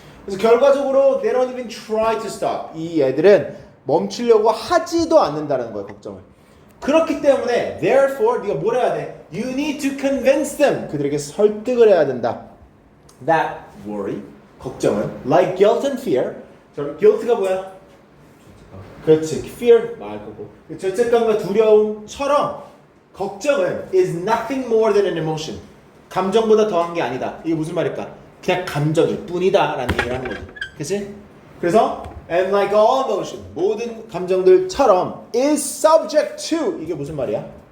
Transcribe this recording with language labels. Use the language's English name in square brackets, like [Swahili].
[Korean] 그래서 [English] 결과적으로 they don't even try to stop. [Korean] 이 애들은 멈추려고 하지도 않는다는 거예요, 걱정을. 그렇기 때문에 therefore 네가 뭘 해야 돼? [English] You need to convince them. [Korean] 그들에게 설득을 해야 된다. [English] That worry, [Korean] 걱정은 [English] like guilt and fear. [Korean] guilt가 뭐야? 그렇지, fear 말 거고. 죄책감과 두려움처럼 걱정은 [English] is nothing more than an emotion. [Korean] 감정보다 더한 게 아니다. 이게 무슨 말일까? 그냥 감정일 뿐이다 라는 얘기를 하는 거지. 그치? 그래서 [English] and like all emotion [Korean] 모든 감정들처럼 [English] is subject to [Korean] 이게 무슨 말이야?